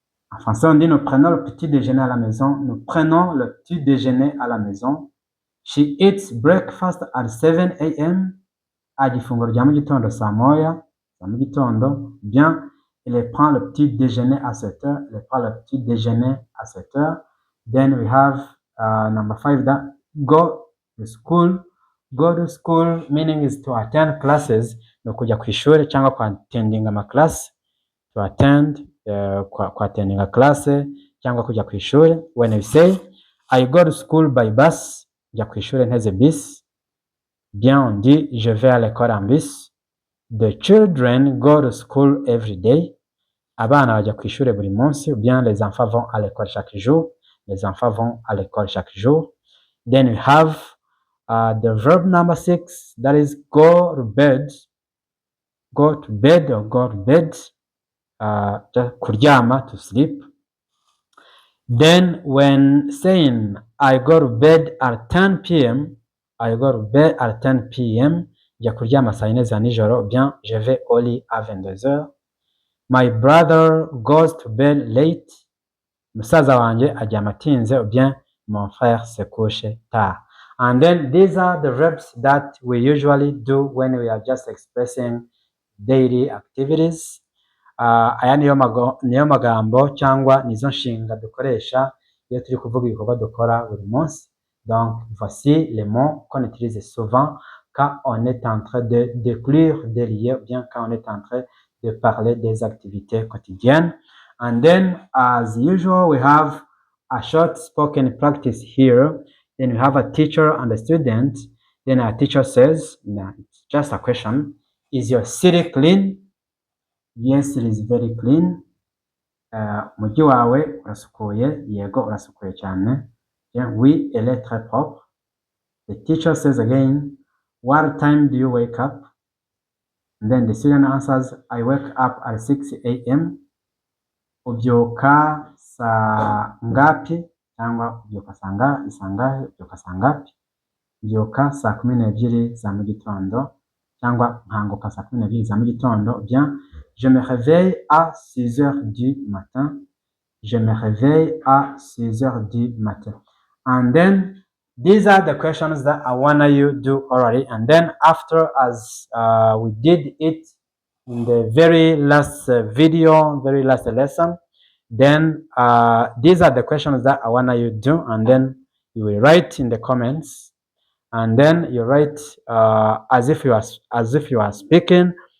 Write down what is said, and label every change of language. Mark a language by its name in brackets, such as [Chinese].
[French] En français, on dit nous prenons le petit déjeuner à la maison. Nous prenons le petit déjeuner à la maison. [English] She eats breakfast at 7 a.m. [Kinyarwanda] Arya ifunguro rya mu gitondo saa moya za mu gitondo. [French] Bien, elle prend le petit déjeuner à 7 heures. Elle prend le petit déjeuner à 7 heures. [English] Then we have number 5, that go to school. Go to school meaning is to attend classes. [Kinyarwanda] Ni kujya ku ishuri cyangwa ku attending ama class. [English] To attend, [Kinyarwanda] ku attending a class cyangwa kujya ku ishuri. [English] When we say I go to school by bus, [Kinyarwanda] njya ku ishuri nteze bus. [French] Bien, on dit je vais à l'école en bus. [English] The children go to school every day. [Kinyarwanda] Abana bajya ku ishuri buri munsi. [French] Ou bien les enfants vont à l'école chaque jour. Les enfants vont à l'école chaque jour. [English] Then we have the verb number 6, that is go to bed. Go to bed or go to bed. [Kinyarwanda] Kuryama, [English] to sleep. Then when saying I go to bed at 10 p.m., I go to bed at 10 p.m., [Kinyarwanda] njya kuryama saa yine za nijoro, [French] bien je vais au lit à 22h. [English] My brother goes to bed late. [Kinyarwanda] Musaza wanjye aryama atinze, [French] ou bien mon frère se couche tard. [English] And then these are the verbs that we usually do when we are just expressing daily activities. [Kinyarwanda] Aya niyo magambo cyangwa nizo nshinga dukoresha iyo turi kuvuga ibikorwa dukora buri munsi. [French] Donc voici les mots qu'on utilise souvent quand on est en train de décrire des lieux, ou bien quand on est en train de parler des activités quotidiennes. [English] And then as usual we have a short spoken practice here. Then we have a teacher and a student. Then our teacher says, it's just a question, is your city clean? Yes, it is very clean. [Kinyarwanda] Umujyi wawe urasukuye? Yego, urasukuye cyane. [French] Oui, elle est très propre. [English] The teacher says again, what time do you wake up? And then the student answers, I wake up at 6 a.m. [Kinyarwanda] Ubyuka saa ngapi? Cyangwa ubyuka saa ngapi? Ubyuka saa 12 za mu gitondo, cyangwa nkanguka saa 12 za mu gitondo. [French] Bien, je me réveille à 6h du matin. Je me réveille à 6h du matin. [English] And then these are the questions that I want you to do already. And then after, as we did it in the very last video, very last lesson, then these are the questions that I want you to do. And then you will write in the comments. And then you write as if you are speaking.